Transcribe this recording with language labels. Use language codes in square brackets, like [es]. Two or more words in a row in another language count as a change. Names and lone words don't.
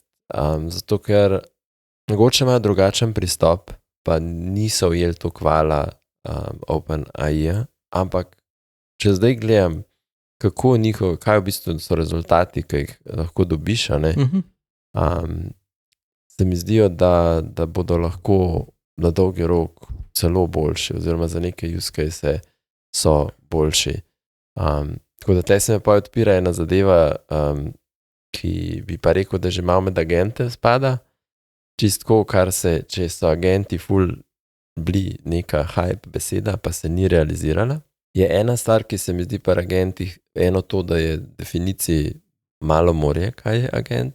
[sl] Zato, ker mogoče imajo drugačen pristop, pa niso ujeli to hvala OpenAI, ampak če zdaj gledam, kaj v bistvu so rezultati, ki jih lahko dobiš, ne? Se mi zdijo, da bodo lahko na dolgi rok celo boljši, oziroma za neke [en] use case [sl] so boljši. Tako da tle se me pa odpira ena zadeva, ki bi pa rekel, da že malo med agente spada, čistko, če so agenti ful bili neka hype beseda, pa se ni realizirala. Je ena stvar, ki se mi zdi pri agentih, eno to, da je definiciji malo morje, kaj je agenti.